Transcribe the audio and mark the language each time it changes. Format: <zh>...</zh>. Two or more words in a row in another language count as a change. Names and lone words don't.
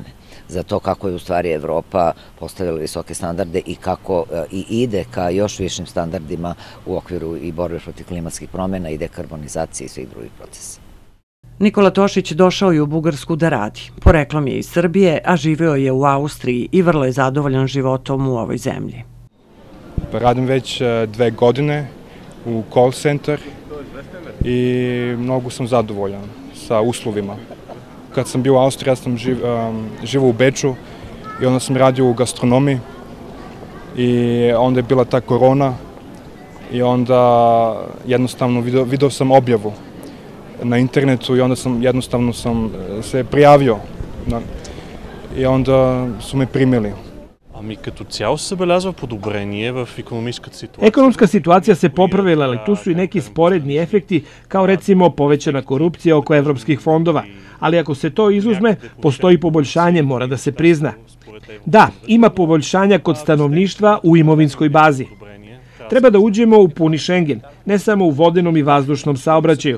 <sr>Za to kako je u stvari Evropa postavila visoke standarde i kako i ide ka još višim standardima u okviru i borbe protiv klimatskih promjena i dekarbonizacije i svih drugih procesa. Nikola Tošić došao je u Bugarsku da radi. Poreklom je iz Srbije, a živeo je u Austriji i vrlo je zadovoljan životom u ovoj zemlji. Radim već 2 godine u</sr> <en>call center</en> <sr>i mnogo sam zadovoljan sa uslovima. Kad sam bio u Austriji, ja sam živao u Beču i onda sam radio u gastronomiji i onda je bila ta korona i onda jednostavno video sam objavu na internetu i onda jednostavno sam se prijavio i onda su me primili.</sr> <bg>Ами като цяло се забелязва подобрение в икономическата ситуация.</bg> <sr>Ekonomska situacija se popravila, ali tu su i neki sporedni efekti, kao recimo povećana korupcija oko evropskih fondova. Ali ako se to izuzme, postoji poboljšanje, mora da se prizna. Da, ima poboljšanja kod stanovništva u imovinskoj bazi. Treba da uđemo u puni Schengen, ne samo u vodenom i vazdušnom saobraćaju.</sr>